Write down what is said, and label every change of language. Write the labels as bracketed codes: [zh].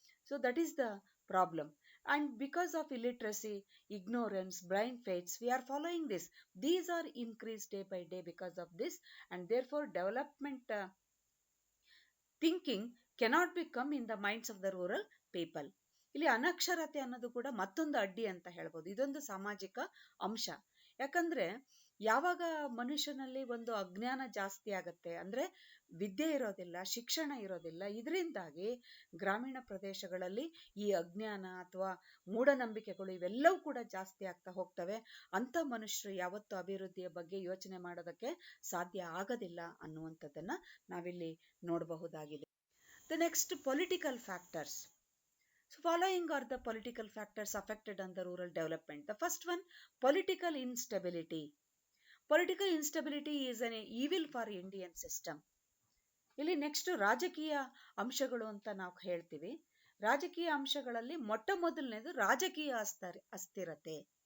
[en] So that is the problem. And because of illiteracy, ignorance, blind faiths, we are following this. These are increased day by day because of this, and therefore development thinking cannot become in the minds of the rural people. [kn] ಇಲ್ಲಿ ಅನಕ್ಷರತೆ ಅನ್ನೋದು ಕೂಡ ಮತ್ತೊಂದು ಅಡ್ಡಿ ಅಂತ ಹೇಳ್ಬೋದು. ಇದೊಂದು ಸಾಮಾಜಿಕ ಅಂಶ. ಯಾಕಂದ್ರೆ ಯಾವಾಗ ಮನುಷ್ಯನಲ್ಲಿ ಒಂದು ಅಜ್ಞಾನ ಜಾಸ್ತಿ ಆಗತ್ತೆ, ಅಂದ್ರೆ ವಿದ್ಯೆ ಇರೋದಿಲ್ಲ, ಶಿಕ್ಷಣ ಇರೋದಿಲ್ಲ, ಇದರಿಂದಾಗಿ ಗ್ರಾಮೀಣ ಪ್ರದೇಶಗಳಲ್ಲಿ ಈ ಅಜ್ಞಾನ ಅಥವಾ ಮೂಢನಂಬಿಕೆಗಳು ಇವೆಲ್ಲವೂ ಕೂಡ ಜಾಸ್ತಿ ಆಗ್ತಾ ಹೋಗ್ತವೆ. ಅಂತ ಮನುಷ್ಯರು ಯಾವತ್ತೂ ಅಭಿವೃದ್ಧಿಯ ಬಗ್ಗೆ ಯೋಚನೆ ಮಾಡೋದಕ್ಕೆ ಸಾಧ್ಯ ಆಗೋದಿಲ್ಲ ಅನ್ನುವಂಥದ್ದನ್ನ ನಾವಿಲ್ಲಿ ನೋಡಬಹುದಾಗಿದೆ. [en] The next, political factors. So following are the political factors affected on the rural development. The first one, political instability. Political instability is an evil for Indian system. [kn] ಇಲ್ಲಿ [en] next [kn] ರಾಜಕೀಯ ಅಂಶಗಳು ಅಂತ ನಾವು ಹೇಳ್ತೀವಿ. ರಾಜಕೀಯ ಅಂಶಗಳಲ್ಲಿ ಮೊಟ್ಟ ಮೊದಲನೇದು ರಾಜಕೀಯ ಅಸ್ಥಿರತೆ.